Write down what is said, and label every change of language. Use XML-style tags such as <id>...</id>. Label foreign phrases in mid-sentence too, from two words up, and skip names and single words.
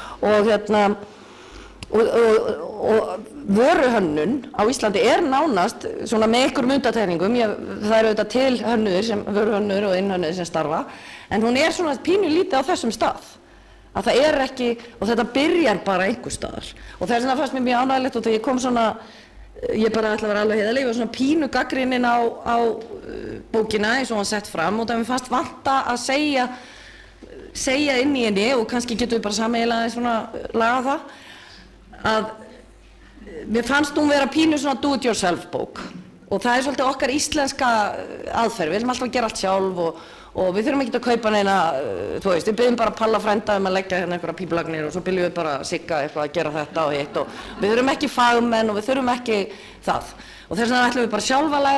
<is>og vöruhönnun á Íslandi er nánast svona með einhverjum undantekningum, það eru auðvitað til hönnuðir sem vöruhönnuðir og innhönnuðir sem starfa en hún er svona pínu lítið á þessum stað að það er ekki, og þetta byrjar bara einhvers staðar og þess vegna fannst mér mjög ánægilegt og þegar ég kom svona ég bara ætla að vera alveg heiðarleg, ég var svona pínu gagnrýnin á bókina eins og hann sett fram og það mér fannst vanta að segja inn í henni og kannski getum við bara sameiginlega svona laga það að mér fannst hún vera pínu svona</is> <en>do it yourself</en> <is>bók og það er svolítið okkar íslenska aðferð, við viljum alltaf að gera allt sjálf og við þurfum ekki að kaupa neina, þú veist, við byggjum bara Palla frænda að leggja hérna einhverja pípulagnir og svo byggjum við bara Sigga eitthvað að gera þetta og hitt og við þurfum ekki fagmenn og við þurfum ekki það og þess vegna ætlum við bara sjálf að</is>